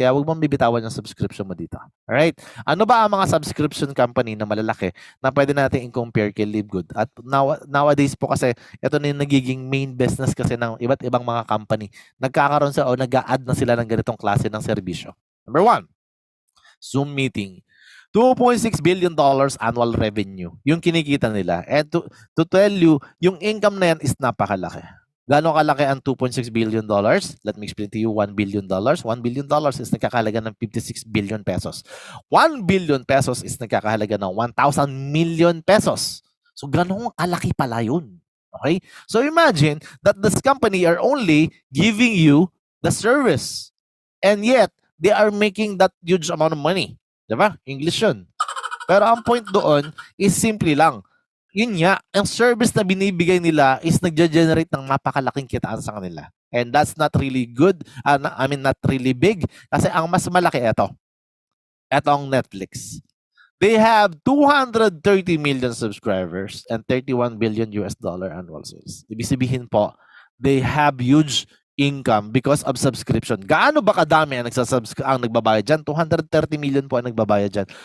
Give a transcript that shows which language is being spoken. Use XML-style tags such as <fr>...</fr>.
<tl>Kaya huwag mong bibitawan yung subscription mo dito. Alright? Ano ba ang mga subscription company na malalaki na pwede natin i-compare kay LiveGood? At nowadays po kasi, ito na yung nagiging main business kasi ng iba't ibang mga company. Nagkakaroon sa o nag-a-add na sila ng ganitong klase ng serbisyo. Number 1, Zoom meeting. $2.6 billion annual revenue. Yung kinikita nila.</tl> <en>And to tell you, yung income na yan is napakalaki.</en> <tl>Gano'ng kalaki ang</tl> <en>$2.6 billion? Let me explain to you, $1 billion. $1 billion is</en> <tl>nagkakahalaga ng</tl> <en>56 billion pesos. 1 billion pesos is nagkakahalaga ng 1,000 million pesos.</en> <tl>So, gano'ng kalaki pala yun. Okay?</tl> <en>So, imagine that this company are only giving you the service. And yet, they are making that huge amount of money.</en> <tl>Diba? English yun. Pero ang point doon is simply lang, yun nga, ang service na binibigay nila is nagja-generate ng napakalaking kitaan sa kanila.</tl> <en>And that's not really good. Not really big.</en> <tl>Kasi ang mas malaki ito. Ito ang Netflix.</tl> <en>They have 230 million subscribers and 31 billion US dollar annual sales.</en> <tl>Ibig sabihin po,</tl> <en>they have huge income because of subscription.</en> <tl>Gaano ba kadami ang nagbabayad dyan? 230 million po ang nagbabayad dyan.</tl>